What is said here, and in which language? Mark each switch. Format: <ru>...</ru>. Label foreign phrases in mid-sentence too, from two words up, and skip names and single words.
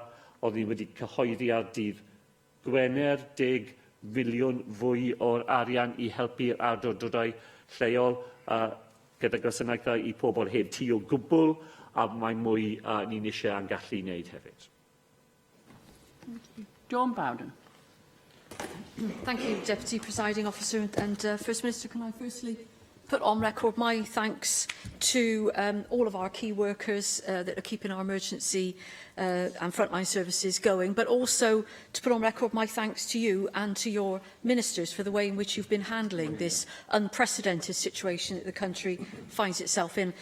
<cy>Oedd ni wedi cyhoeddi ar dydd Gwener 10 filiwn fwy o'r arian i helpu'r awdurdodau lleol gyda gwasanaethau i pobl heb tŷ o gwbl, a mae mwy ni'n eisiau yn gallu wneud hefyd.</cy> <en>John Bowden. Thank you, Deputy Presiding Officer. And First Minister, can I firstly put on record my thanks to all of our key workers that are keeping our emergency and frontline services going, but also to put on record my thanks to you and to your ministers for the way in which you've been handling this unprecedented situation that the country finds itself in.</en>